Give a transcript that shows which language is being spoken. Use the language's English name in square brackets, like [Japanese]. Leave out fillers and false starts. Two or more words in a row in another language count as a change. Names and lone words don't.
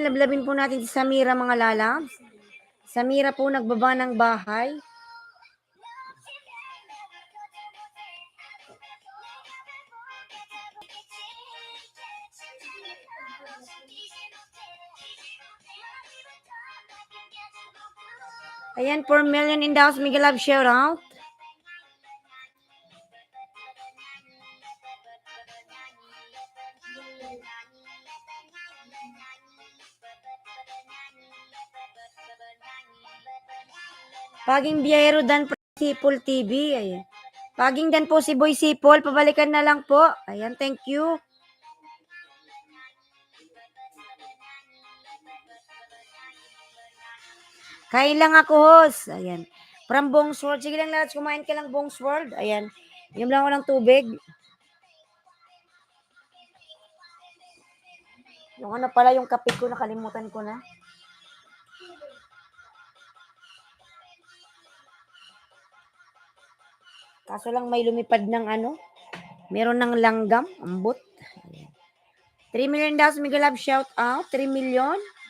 [Filipino] Lablabin po natin si Samira, mga lalabs. Samira po, nagbaba ng bahay. [English] Ayan, 4 million in the house. Miguel Love, shout out. [Filipino] Paging Biyahero dan Sipol TV. Ayan. Paging dan po si Boy Sipol. Pabalikan na lang po. Ayan, [English] thank you. [Filipino] Kain lang ako, host. [English] Ayan. From Bong's World. [Filipino] Sige lang, Larats, kumain ka lang, Bong's World. Ayan. Inom lang ako ng tubig. Yung ano pala, yung kape ko, nakalimutan ko na. Kaso lang may lumipad ng ano. Meron ng langgam, ambot. 3 million daw, Miguel Love, [English] shout out. [Filipino] 3 million.